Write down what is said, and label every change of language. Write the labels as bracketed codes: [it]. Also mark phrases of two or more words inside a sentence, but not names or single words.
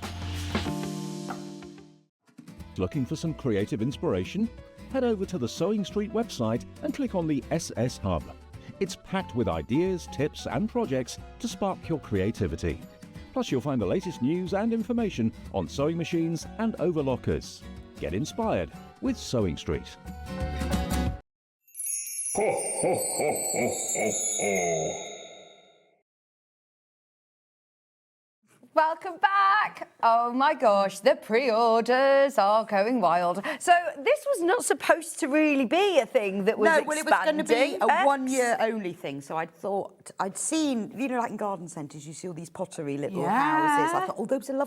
[en] Looking for some creative inspiration? Head over to the SewingStreet website and click on the SS Hub. It's packed with ideas, tips and projects to spark your creativity. Plus you'll find the latest news and information on sewing machines and overlockers. Get inspired with SewingStreet. Ho, ho, ho, ho, ho, ho. Welcome back. Oh my gosh, the pre-orders are going wild. So this was not supposed to really be a thing that was expanding. Well, it was going to be a one-year only thing. So I thought, I'd seen, you know, like in garden centres, you see all these pottery little houses. I thought, oh, those are lovely.